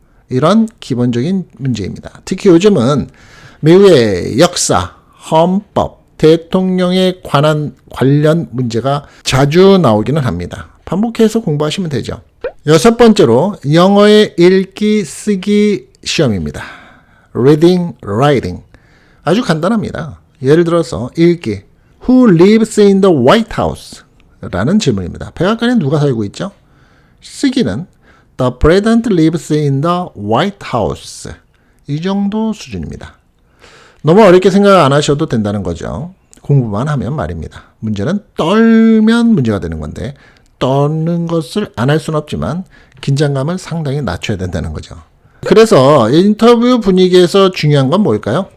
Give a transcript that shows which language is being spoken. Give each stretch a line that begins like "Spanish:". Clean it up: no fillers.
Korean: 이런 기본적인 문제입니다. 특히 요즘은 미국의 역사, 헌법, 대통령에 관련 문제가 자주 나오기는 합니다. 반복해서 공부하시면 되죠. 여섯 번째로 영어의 읽기, 쓰기 시험입니다.
English: Reading, Writing.
Korean: 아주 간단합니다. 예를 들어서 읽기.
English: Who lives in the White House?
Korean: 라는 질문입니다. 백악관에 누가 살고 있죠? 쓰기는
English: The President lives in the White House.
Korean: 이 정도 수준입니다. 너무 어렵게 생각 안 하셔도 된다는 거죠. 공부만 하면 말입니다. 문제는 떨면 문제가 되는 건데 떠는 것을 안 할 수는 없지만 긴장감을 상당히 낮춰야 된다는 거죠. 그래서 인터뷰 분위기에서 중요한 건 뭘까요?